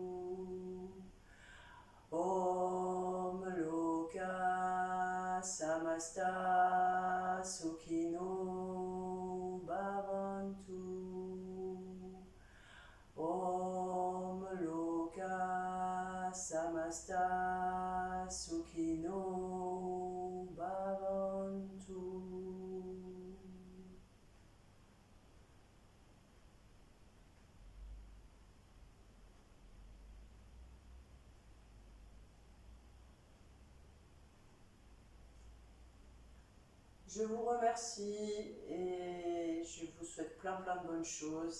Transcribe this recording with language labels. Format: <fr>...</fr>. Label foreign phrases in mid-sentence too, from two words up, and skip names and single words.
<sa>ॐ लोक समस्त सुखिनो भवन्तु. ॐ लोक समस्त सुखिनो भवन्तु.</sa> <fr>Je vous remercie et je vous souhaite plein de bonnes choses.</fr>